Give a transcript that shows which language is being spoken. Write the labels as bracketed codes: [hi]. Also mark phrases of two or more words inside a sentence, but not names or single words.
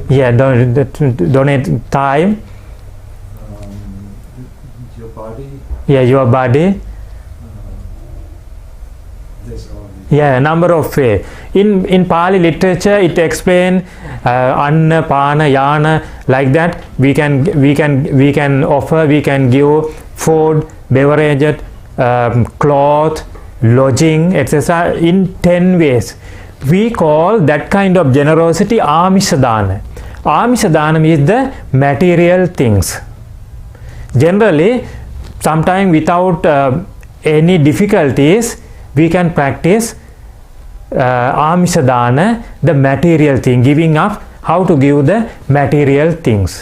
[en] Yeah, donate time. Your body. Yeah, your body. That's all. Yeah, a number of ways. In Pali literature, it explains anna, [pi] pana, yana, [en] like that. We can offer, we can give food, beverage, cloth, lodging, etc. in 10 ways. We call that kind of generosity amisha-dana. Amisha-dana is the material things. Generally, sometimes without any difficulties, we can practice amisha-dana, the material thing, giving up, how to give the material things.